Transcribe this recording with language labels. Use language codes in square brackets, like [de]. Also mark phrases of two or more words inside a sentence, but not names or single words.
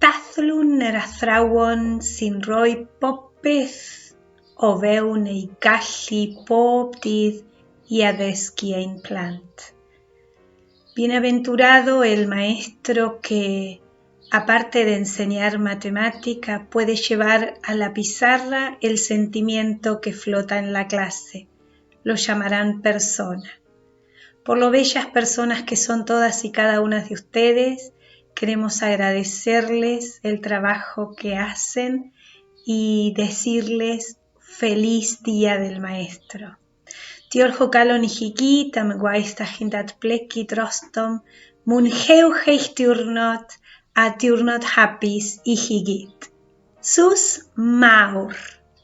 [cy] athlun athrawon sin roi popeth o fewn ei gallu bob dydd I addysgu ein plant. [es] Bienaventurado el maestro que, aparte de enseñar matemática, puede llevar a la pizarra el sentimiento que flota en la clase. Lo llamarán persona. Por lo bellas personas que son todas y cada una de ustedes, queremos agradecerles el trabajo que hacen y decirles feliz Día del Maestro. [cy] Diolch o galon I chi gyd am y gwaith da chi'n datblygu drostom. Mwynhewch eich diwrnod a diwrnod hapus I chi gyd. Sus mawr!